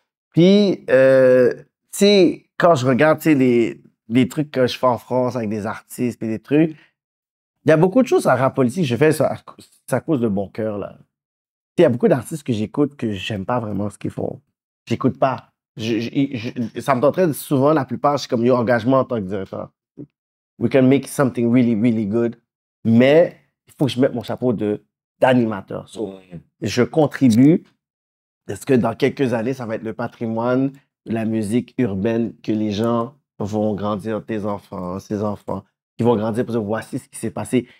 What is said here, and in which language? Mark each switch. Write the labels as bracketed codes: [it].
[fr] Puis, tu sais, quand je regarde, tu sais, les trucs que je fais en France avec des artistes et des trucs, il y a beaucoup de choses à rap politique. Je fais ça à cause de bon cœur, là. Il y a beaucoup d'artistes que j'écoute que j'aime pas vraiment ce qu'ils font. J'écoute pas. Ça me tenterait souvent, la plupart, je suis comme, yo, engagement en tant que directeur. [en] We can make something really, really good. [fr] Mais il faut que je mette mon chapeau d'animateur. Je contribue. Est-ce que dans quelques années, ça va être le patrimoine de la musique urbaine que les gens vont grandir, tes enfants, ses enfants, qui vont grandir pour dire voici ce qui s'est passé.